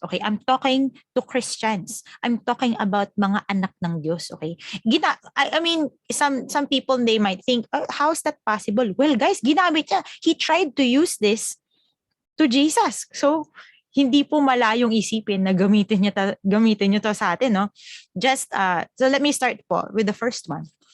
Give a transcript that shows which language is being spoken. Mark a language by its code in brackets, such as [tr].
[en] Okay, I'm talking to Christians. I'm talking about [tl] mga anak ng Diyos. [en] Okay, I mean, some people, they might think, oh, how is that possible? Well, guys, [tl] ginamit niya. [en] He tried to use this to Jesus. [tl] So, hindi po malayong isipin na gamitin niyo to sa atin, no? [en] So let me start po with the first one.